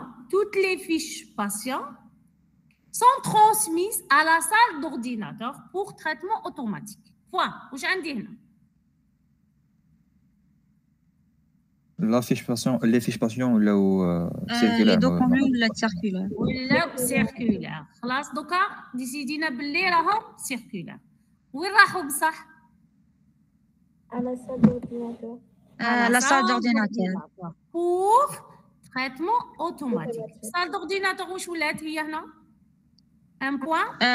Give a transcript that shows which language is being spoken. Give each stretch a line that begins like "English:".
French: Toutes les fiches patients sont transmises à la salle d'ordinateur pour traitement automatique. Point.
Arabic: واش عندي هنا؟
French: La fiche patient, les fiches patients là où Les documents ولا circulaire.
Arabic: ولا circulaire. خلاص دوكا ديسيدينا باللي راهم circulaire. وين راحوا بصح؟
French: À la salle d'ordinateur. La salle d'ordinateur. Pour traitement automatique.
Arabic: Salle d'ordinateur واش ولات هي هنا؟
French: Un point.